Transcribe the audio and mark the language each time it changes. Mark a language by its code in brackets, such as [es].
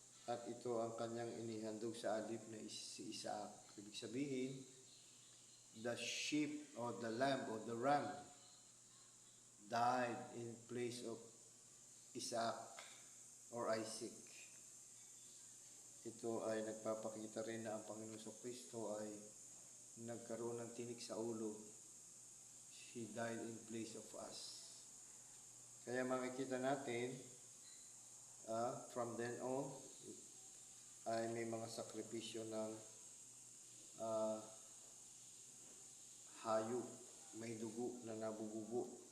[tl] At ito ang kanyang inihandog sa alip na si Isaac. [en] Ibig sabihin, the sheep or the lamb or the ram died in place of Isaac or Isaac. [tl] Ito ay nagpapakita rin na ang Panginoon Kristo ay nagkaroon ng tinik sa ulo. He died in place of us. Kaya makikita natin, from then on, ay may mga sakripisyo ng hayop, may dugo na nabubugo.